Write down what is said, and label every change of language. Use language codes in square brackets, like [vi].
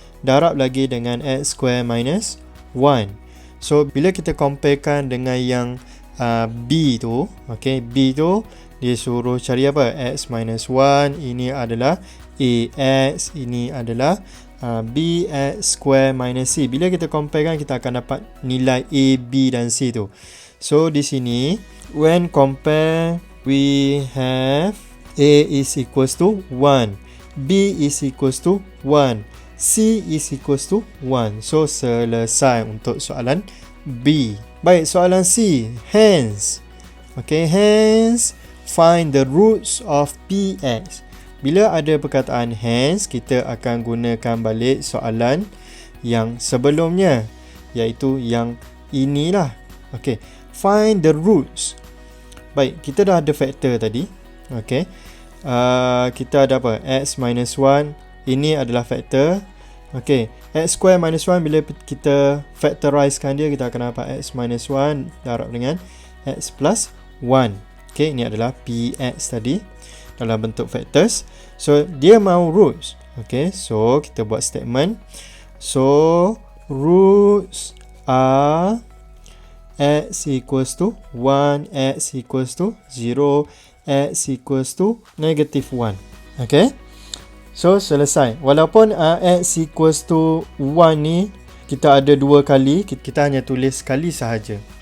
[ms] Darab lagi dengan x square minus 1. So, bila kita comparekan dengan yang B tu, okay, B tu, dia suruh cari apa? X minus 1, ini adalah AX, ini adalah BX square minus C. Bila kita comparekan, kita akan dapat nilai A, B dan C tu. [en] So, [ms] di sini, [en] when compare, we have A is equals to 1, B is equals to 1, C is equals to 1. [ms] So, selesai untuk soalan B. Baik, soalan C. [en] Hence, okay, hence, find the roots of Px. [ms] Bila ada perkataan hence, kita akan gunakan balik soalan yang sebelumnya, iaitu yang inilah. [en] Okay, find the roots. [ms] Baik, kita dah ada faktor tadi. Okay, kita ada apa? X minus 1, ini adalah faktor. Okay, x square minus 1, bila kita factorizekan dia, kita akan dapat x minus 1 darab dengan x plus 1. Okay, ini adalah Px tadi dalam bentuk factors. So, dia mahu roots. Okay, so kita buat statement. [en] So, roots are x equals to 1, x equals to 0, x equals to negative 1. [ms] Okay, so selesai. Walaupun x equals to 1 ni, kita ada 2 kali, kita hanya tulis sekali sahaja.